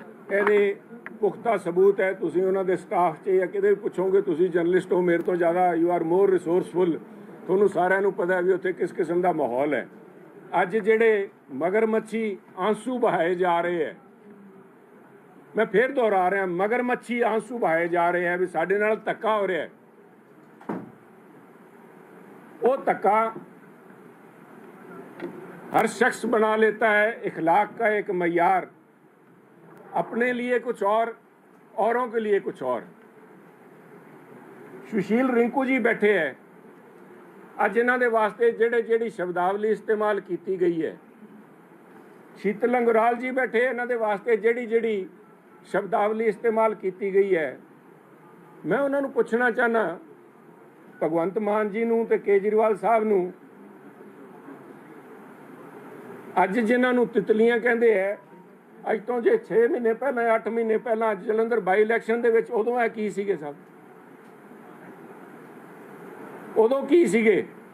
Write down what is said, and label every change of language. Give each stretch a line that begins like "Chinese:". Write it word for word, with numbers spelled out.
Punjabi: ਇਹਦੇ ਪੁਖਤਾ ਸਬੂਤ ਹੈ, ਤੁਸੀਂ ਉਹਨਾਂ ਦੇ ਸਟਾਫ 'ਚ ਜਾਂ ਕਿਤੇ ਵੀ ਪੁੱਛੋਗੇ, ਤੁਸੀਂ ਜਰਨਲਿਸਟ ਹੋ ਮੇਰੇ ਤੋਂ ਜ਼ਿਆਦਾ,
English: you are more resourceful,
Punjabi: ਤੁਹਾਨੂੰ ਸਾਰਿਆਂ ਨੂੰ ਪਤਾ ਵੀ ਉੱਥੇ ਕਿਸ ਕਿਸਮ ਦਾ ਮਾਹੌਲ ਹੈ। ਅੱਜ ਜਿਹੜੇ ਮਗਰਮੱਛੀ ਆਂਸੂ ਬਹਾਏ ਜਾ ਰਹੇ ਹੈ, ਮੈਂ ਫਿਰ ਦੁਹਰਾ ਰਿਹਾ, ਮਗਰਮੱਛੀ ਆਂਸੂ ਬਹਾਏ ਜਾ ਰਹੇ ਹੈ ਵੀ ਸਾਡੇ ਨਾਲ ਧੱਕਾ ਹੋ ਰਿਹਾ ਹੈ। ਉਹ ਧੱਕਾ
Hindi: हर शख्स बना लेता है इखलाक का एक मैार, अपने लिए कुछ और, औरों के लिए कुछ और। सुशील रिंकू जी बैठे है, अज इन्हों के वास्ते जेड़े जेड़ी शब्दावली इस्तेमाल की गई है, शीतल अंगुराल जी बैठे है, इन्हों के वास्ते जेड़ी जेड़ी शब्दावली इस्तेमाल की गई है।
Punjabi: मैं उन्होंने पूछना चाहना भगवंत मान जी नूं ते केजरीवाल साहब नूं, ਅੱਜ ਜਿਨ੍ਹਾਂ ਨੂੰ ਤਿਤਲੀਆਂ ਕਹਿੰਦੇ ਹੈ, ਅੱਜ ਤੋਂ ਜੇ ਛੇ ਮਹੀਨੇ ਪਹਿਲਾਂ ਅੱਠ ਮਹੀਨੇ ਪਹਿਲਾਂ ਜਲੰਧਰ ਬਾਈ ਇਲੈਕਸ਼ਨ ਦੇ ਵਿੱਚ, ਉਦੋਂ ਇਹ ਕੀ ਸੀਗੇ ਸਭ, ਉਦੋਂ ਕੀ ਸੀਗੇ?